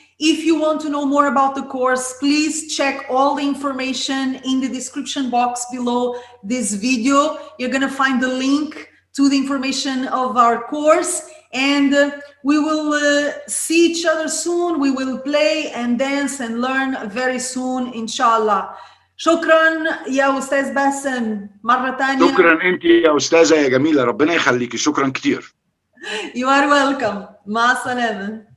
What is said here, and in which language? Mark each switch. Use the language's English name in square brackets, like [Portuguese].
[English] If you want to know more about the course, please check all the information in the description box below this video. You're going to find the link to the information of our course, and we will see each other soon. We will play and dance and learn very soon, inshallah. [Arabic] شكرا يا أستاذ باسم مرة تانية. شكرا أنت يا أستاذة يا جميلة، ربنا يخليكي. شكرا كتير. [English] You are welcome. [Arabic] مع السلامة.